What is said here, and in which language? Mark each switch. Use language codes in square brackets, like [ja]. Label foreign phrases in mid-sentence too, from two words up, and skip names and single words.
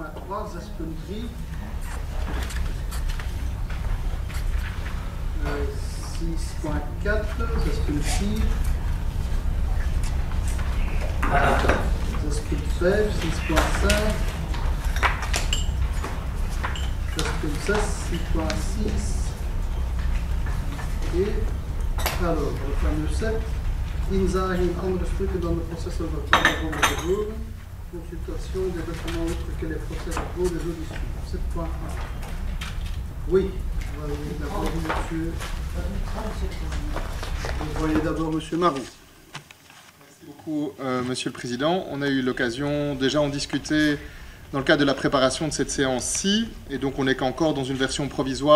[fr] 6.3, 6.3. 6.4, 6.4. 6.5, 6.5. 6.6, 6.6. Et alors, le fameux 7. [nl] Inzage in andere stukken dan de processen van tevoren. [fr] Consultation des documents autres que les procès verbaux des auditions. 7.1. Oui, vous voyez d'abord M. Marron. Merci beaucoup, Monsieur le Président. On a eu l'occasion déjà en discuter dans le cadre de la préparation de cette séance-ci, et donc on n'est qu'encore dans une version provisoire.